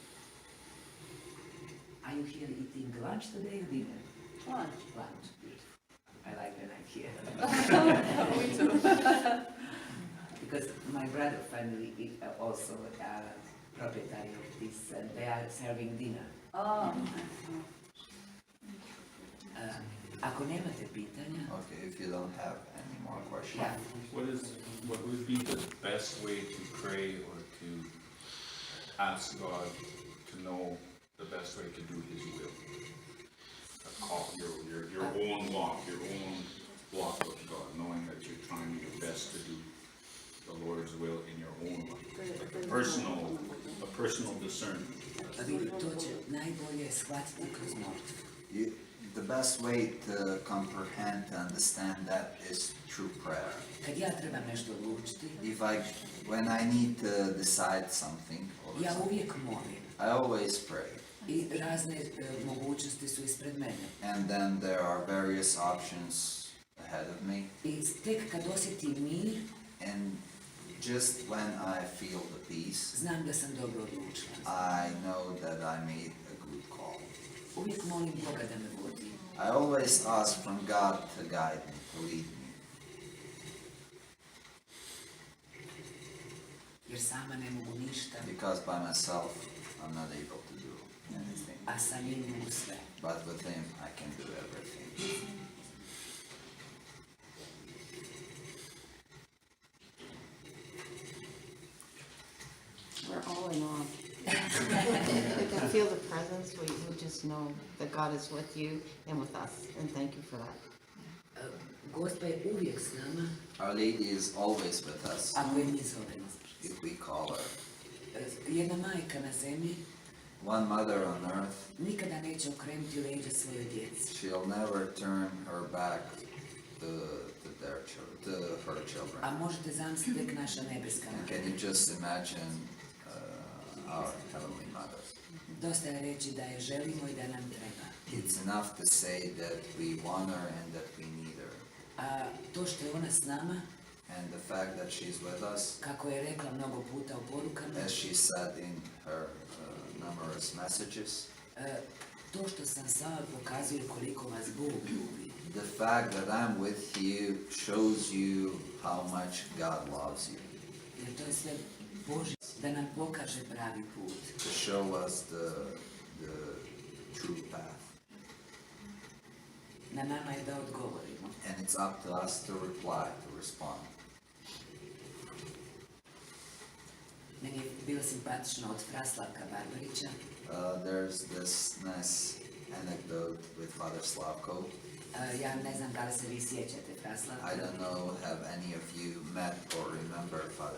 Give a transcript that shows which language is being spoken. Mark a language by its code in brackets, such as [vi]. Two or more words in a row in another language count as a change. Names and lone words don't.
[en] Are you here eating lunch today or dinner? Lunch. Lunch, beautiful. I like when I'm here. Me too. Because my brother family is also proprietary of this, and they are serving dinner. Oh. [hr] Ako nemate pitanja, [en] Okay, if you don't have any more questions. [hr] ja, [en] What would be the best way to pray or to ask God to know the best way to do His will? Call your own walk of God, knowing that you're trying your best to do the Lord's will in your own life, like a personal discernment. [hr] vidi, to će najbolje shvatiti kroz molitvu. [en] The best way to comprehend, to understand that is through prayer. [hr] Kad ja trebam nešto odlučiti, [en] When I need to decide something, [hr] ja uvijek molim. [en] I always pray. [hr] I razne mogućnosti su ispred mene. [en] And then there are various options ahead of me. [hr] I tek kad osjetim mir, [en] And just when I feel the peace, [hr] znam da sam dobro odlučila. [en] I know that I made a good call. [hr] Uvijek molim Boga da me vodi. [en] I always ask from God to guide me, to lead me. [hr] Jer sama ne mogu ništa, [en] Because by myself, I'm not able to do anything. [hr] a sa njim mogu sve. [en] But with Him, I can do everything. We're all in awe. We can feel the presence, we just know that God is with you and with us, and thank you for that. [hr] Gospa je uvijek s nama, [en] Our Lady is always with us [hr] ako je mi zovemo. [en] if we call her. [hr] Jedna majka na zemlji [en] One mother on earth, [hr] nikada neće okrenuti leđa svojoj djeci. [en] she'll never turn her back to her children. [hr] A možete zamisliti tek naša nebeska [en] And [hr] majka. [en] can you just imagine our Heavenly Mother? [hr] Dosta je reći da je želimo i da nam treba. [en] It's enough to say that we want her and that we need her. [hr] A to što je ona s nama, [en] And the fact that she's with us, [hr] kako je rekla mnogo puta u porukama, [en] as she said in her numerous messages, [hr] to što sam s vama pokazuje koliko vas Bog ljubi. [en] the fact that I'm with you shows you how much God loves you, [hr] Jer to je sve Božje, da nam pokaže pravi put. [en] to show us the true path. [hr] Na nama je da odgovorimo. [en] And it's up to us to reply, to respond. [hr] Meni je bilo simpatično od Fraslavka Barbarića. [en] There's this nice anecdote with Father Slavko. [hr] Ja ne znam da li se vi sjećate Fraslavka. [en] I don't know, have any of you met or remember Father